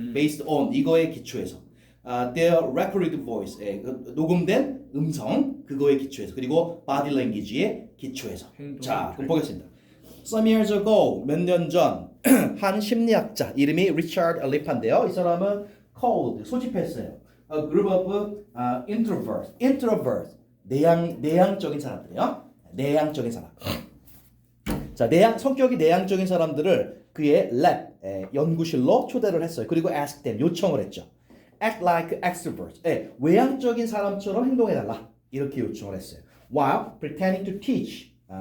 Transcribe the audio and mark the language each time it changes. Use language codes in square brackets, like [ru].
[en] Based on [ko] 이거에 기초해서 [en] their recorded voice [ko] 녹음된 음성 그거에 기초해서 그리고 body language에 기초해서. 자, 그럼 보겠습니다. [en] Some years ago [ko] 몇 년 전 한 심리학자 이름이 리처드 리파인데요. 이 사람은 [en] called [ko] 소집했어요. [en] A group of introvert [ko] 내향적인 사람들이요. 내향적인 사람. 자, 성격이 내향적인 사람들을 그의 lab 연구실로 초대를 했어요. 그리고 [en] ask them [ko] 요청을 했죠. [en] Act like extroverts. [ko] 외향적인 사람처럼 행동해달라. 이렇게 요청을 했어요. [en] While pretending to teach.